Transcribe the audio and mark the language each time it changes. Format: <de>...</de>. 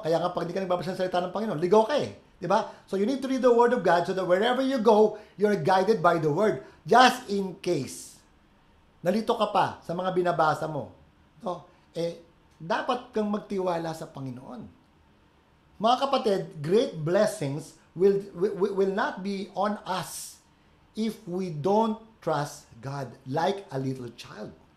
<tl>Kaya nga pag hindi ka nagbabasa ng salita ng Panginoon, ligaw ka eh, di ba?</tl> <en>So you need to read the Word of God so that wherever you go, you're guided by the Word. Just in case,</en> <tl>nalito ka pa sa mga binabasa mo, no? Dapat kang magtiwala sa Panginoon. Mga kapatid,</tl> <en>great blessings will not be on us if we don't trust God like a little child.</en>